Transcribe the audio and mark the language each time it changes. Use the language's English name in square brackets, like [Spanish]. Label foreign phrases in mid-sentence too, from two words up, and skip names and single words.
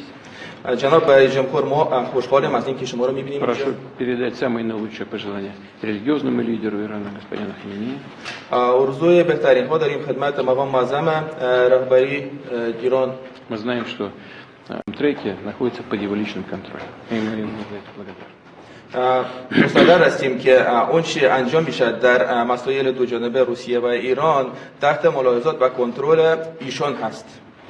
[Persian] جناب رئیس جمهور ما خوشحالیم از اینکه شما رو می‌بینیم. [Russian] Прошу передать самые наилучшие пожелания религиозному лидеру Ирана, господину Xamneyî. [Persian] آرزوی بهترین ها داریم خدمت مقام معظم رهبری ایران. [Russian] Мы знаем, что треки находятся под его личным контролем. И мы ему за это благодарны. [Persian] مصدق هستیم که اون چی انجام میشه در مسائل دو جانبه روسیه و ایران تحت ملاحظات و کنترل ایشان هست.